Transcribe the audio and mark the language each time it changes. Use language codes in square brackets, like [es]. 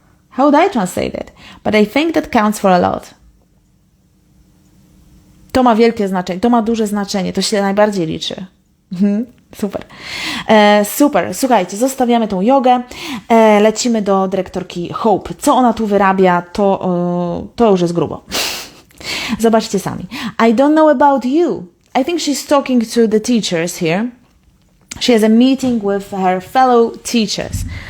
[en] How would I translate it? But I think that counts for a lot. [pl] To ma wielkie znaczenie, to ma duże znaczenie, to się najbardziej liczy. Super. Super. Słuchajcie, zostawiamy tą jogę. Lecimy do dyrektorki Hope. Co ona tu wyrabia, to już jest grubo. Zobaczcie sami. [en] I don't know about you. I think she's talking to the teachers here. She has a meeting with her fellow teachers.